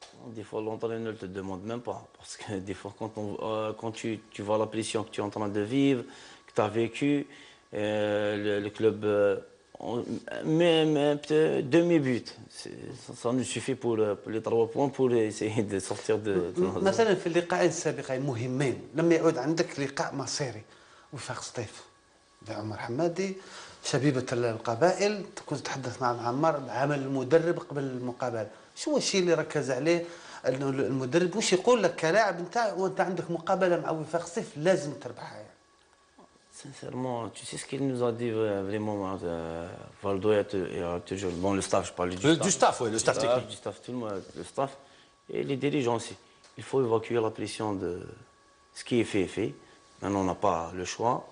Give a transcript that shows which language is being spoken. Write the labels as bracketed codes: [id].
[fr] Des fois, l'entraîneur ne te demande même pas. Parce que des fois, quand tu vois la pression que tu es en train de vivre, que tu as vécu, le club même peut-être demi-but. Ça nous suffit pour les 3 points pour essayer de sortir de... [ar] مثلا في اللقاءين السابقين مهمين لما يعود عندك لقاء مصيري وفاق سطيف بعمر حمادي شبيبة القبائل كنت تتحدث مع عمار عمل المدرب قبل المقابله شو الشيء اللي ركز عليه انه المدرب وش يقول لك كلاعب نتاع وانت عندك مقابله مع وفاق سطيف لازم تربحها يعني. [fr] Sincèrement, tu sais ce qu'il nous a dit vraiment, Valdo et toujours, bon, le staff, je parle du staff. Du staff, oui, le staff technique. Du staff, tout le monde, le staff et les dirigeants aussi. Il faut évacuer la pression de ce qui est fait est fait. Maintenant, on n'a pas le choix.